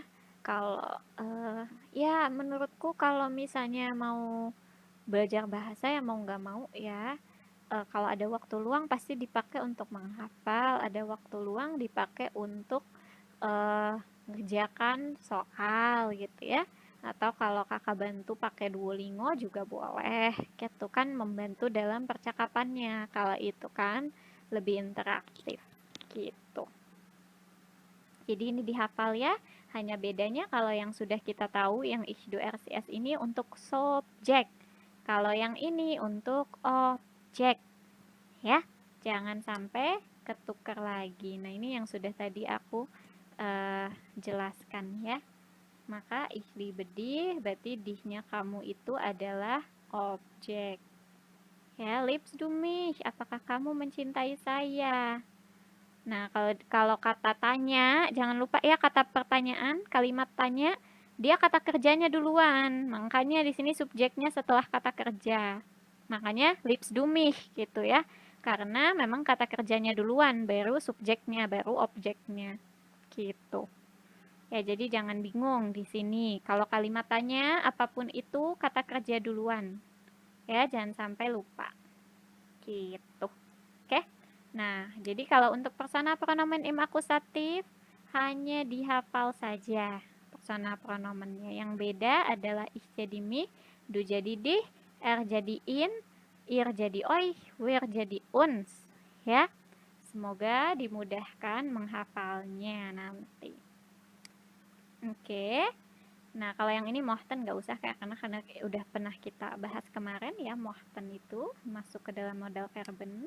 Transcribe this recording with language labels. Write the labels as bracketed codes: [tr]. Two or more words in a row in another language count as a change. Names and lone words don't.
[id] Kalau ya menurutku kalau misalnya mau belajar bahasa ya mau nggak mau ya, kalau ada waktu luang pasti dipakai untuk menghafal, ada waktu luang dipakai untuk ngerjakan soal gitu ya, atau kalau kakak bantu pakai Duolingo juga boleh gitu kan, membantu dalam percakapannya, kalau itu kan lebih interaktif gitu. Jadi ini dihafal ya, hanya bedanya kalau yang sudah kita tahu yang [de] ich, du, er, sie, es [id] ini untuk subjek. Kalau yang ini untuk objek, ya, jangan sampai ketukar lagi. Nah, ini yang sudah tadi aku jelaskan ya. [de] Maka ich liebe dich, [id] berarti dich-nya kamu itu adalah objek. Ya, [de] liebst du mich, [id] apakah kamu mencintai saya? Nah, kalau kata tanya, jangan lupa ya kata pertanyaan, kalimat tanya. dia kata kerjanya duluan. Makanya di sini subjeknya setelah kata kerja. Makanya [de] liebst du mich [id] gitu ya. Karena memang kata kerjanya duluan, baru subjeknya, baru objeknya. Gitu. Ya, jadi jangan bingung di sini. Kalau kalimat tanya, apapun itu kata kerja duluan. Ya, jangan sampai lupa. Gitu. Oke? Nah, jadi kalau untuk [de] persona pronomen im akusatif, [id] hanya dihafal saja persona pronomennya. Yang beda adalah ich jadi mich, du jadi dich, er jadi in, ihr jadi euch, wir jadi uns. Ya, semoga dimudahkan menghafalnya nanti. Oke. Nah, kalau yang ini mohten nggak usah karena udah pernah kita bahas kemarin ya, mohten itu masuk ke dalam [de] modal verben.